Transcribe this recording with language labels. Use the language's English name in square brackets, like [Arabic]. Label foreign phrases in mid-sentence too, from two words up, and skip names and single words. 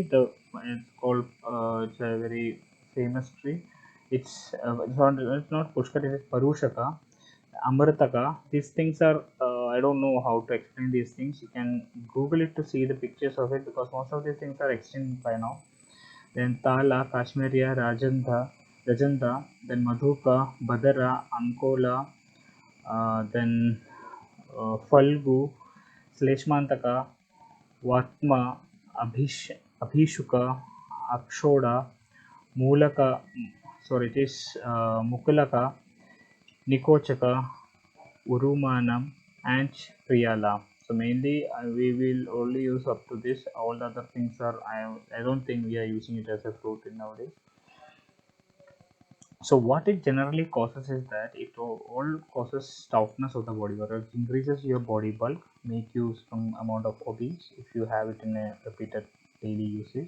[English] It's called, it's a very famous tree. It's not Pushkara, it is Parushaka. Amritaka. These things are, I don't know how to explain these things. You can Google it to see the pictures of it, because most of these things are extinct by now. Then Tala, Kashmiria, Rajanda, then Madhuka, Badara, Ankola, then Falgu, Sleshmantaka, Vatma, Abhishuka, Akshoda, Mulaka, sorry, it is Mukulaka, Nikochaka, Urumanam, and Priyala. So mainly we will only use up to this. All the other things are, I don't think we are using it as a fruit in nowadays. So what it generally causes is that it all causes stoutness of the body, or it increases your body bulk, make you some amount of obese if you have it in a repeated daily usage.